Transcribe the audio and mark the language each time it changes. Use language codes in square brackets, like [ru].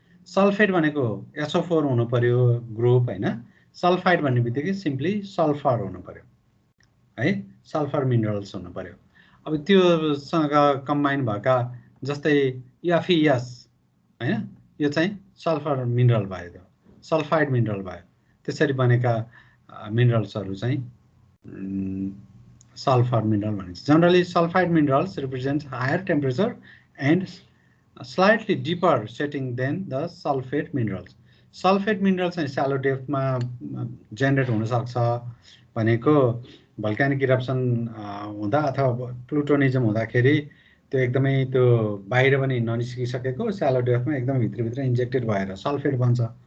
[ne] Sulphate भनेको SO4 हुनु पर्यो ग्रुप हैन, सल्फाइड भन्ने बित्तिकै सिम्पली सल्फर हुनु पर्यो है, सल्फर मिनरल्स हुनु पर्यो। अब त्योसँग कम्बाइन भएका जस्तै FeS हैन, यो चाहिँ सल्फर मिनरल भयो, सल्फाइड मिनरल भयो। त्यसरी बनेका मिनरल्सहरू चाहिँ [en] sulfur mineral [ne] भनिन्छ। [en] Generally, sulfide minerals represent higher temperature and slightly deeper setting than the sulfate minerals. Sulfate minerals [ne] चाहिँ [en] shallow depth [ne] मा [en] generate [ne] हुन सक्छ भनेको [en] volcanic eruption [ne] हुँदा अथवा प्लुटोनिजम हुँदाखेरि त्यो एकदमै त्यो बाहिर पनि ननिस्किसकेको shallow depth मा एकदमै भित्र इन्जेक्टेड भएर सल्फेट बन्छ।